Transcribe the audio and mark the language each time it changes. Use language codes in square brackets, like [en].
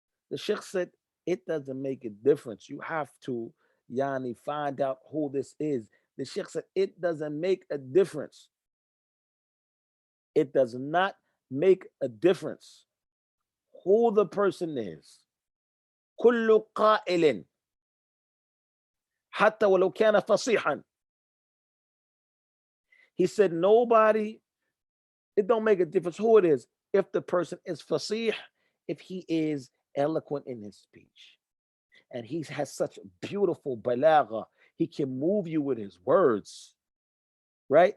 [en] The Sheikh said it doesn't make a difference. You have to find out who this is. The Sheikh said it doesn't make a difference. It does not make a difference who the person is. [ar] كل قائل حتى ولو كان فصيحا. [en] He said nobody, it don't make a difference who it is. If the person is fasih, if he is eloquent in his speech, and he has such beautiful balagha, he can move you with his words, right?